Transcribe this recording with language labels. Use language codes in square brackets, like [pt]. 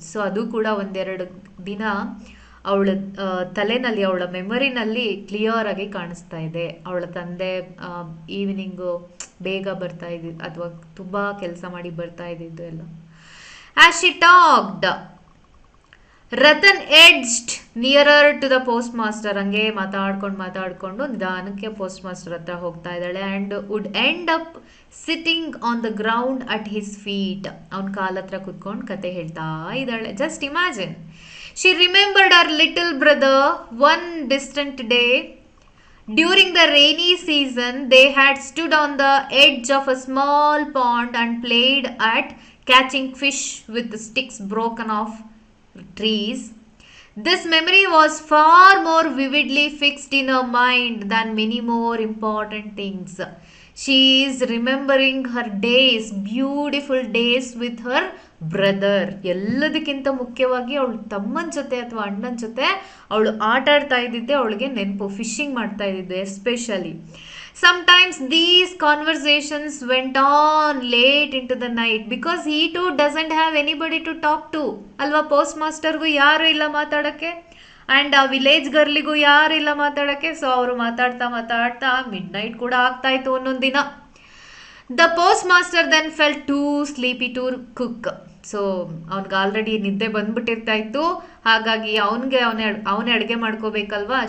[kn] So ಅದು ಕೂಡ ಒಂದೆರಡು ದಿನ ಅವಳ ತಲೆನಲ್ಲಿ, ಅವಳ ಮೆಮೊರಿನಲ್ಲಿ ಕ್ಲಿಯರ್ ಆಗಿ ಕಾಣಿಸ್ತಾ ಇದೆ. ಅವಳ ತಂದೆ ಈವ್ನಿಂಗು ಬೇಗ ಬರ್ತಾ ಇದ್ದಿದ್ದು ಅಥವಾ ತುಂಬ ಕೆಲಸ ಮಾಡಿ ಬರ್ತಾ ಇದ್ದಿದ್ದು ಎಲ್ಲ. [en] As she talked, Ratan edged nearer to the postmaster. [kn] ಹಂಗೆ ಮಾತಾಡ್ಕೊಂಡು ನಿಧಾನಕ್ಕೆ ಪೋಸ್ಟ್ ಮಾಸ್ಟರ್ ಹತ್ರ ಹೋಗ್ತಾ ಇದ್ದಾಳೆ. [en] and would end up sitting on the ground at his feet. [kn] ಅವನ ಕಾಲ ಹತ್ರ ಕುತ್ಕೊಂಡು ಕತೆ ಹೇಳ್ತಾ ಇದ್ದಾಳೆ. [en] Just imagine. She remembered her little brother. One distant day during the rainy season, they had stood on the edge of a small pond and played at catching fish with sticks broken off trees. This memory was far more vividly fixed in her mind than many more important things. She is remembering her days, beautiful days with her brother. [kn] ಎಲ್ಲದಕ್ಕಿಂತ ಮುಖ್ಯವಾಗಿ ಅವಳು ತಮ್ಮನ ಜೊತೆ ಅಥವಾ ಅಣ್ಣನ ಜೊತೆ ಅವಳು ಆಟ ಆಡ್ತಾ ಇದ್ದಿದ್ದೆ ಅವಳಿಗೆ ನೆನಪು, ಫಿಶಿಂಗ್ ಮಾಡ್ತಾ ಇದ್ದಿದ್ದು especially. [en] Sometimes these conversations went on late into the night because he too doesn't have anybody to talk to. [kn] ಅಲ್ವಾ, ಪೋಸ್ಟ್ ಮಾಸ್ಟರ್ಗೂ ಯಾರು ಇಲ್ಲ ಮಾತಾಡೋಕ್ಕೆ, ಆ್ಯಂಡ್ ಆ ವಿಲೇಜ್ ಗರ್ಲಿಗೂ ಯಾರು ಇಲ್ಲ ಮಾತಾಡೋಕ್ಕೆ. ಸೊ ಅವರು ಮಾತಾಡ್ತಾ ಮಿಡ್ ನೈಟ್ ಕೂಡ ಆಗ್ತಾ ಇತ್ತು ಒಂದೊಂದು ದಿನ. [en] The post master then felt too sleepy to cook. [kn] So ಅವ್ನಿಗೆ ಆಲ್ರೆಡಿ ನಿದ್ದೆ ಬಂದ್ಬಿಟ್ಟಿರ್ತಾ ಇತ್ತು, ಹಾಗಾಗಿ ಅವನೇ ಅಡುಗೆ ಮಾಡ್ಕೋಬೇಕಲ್ವಾ.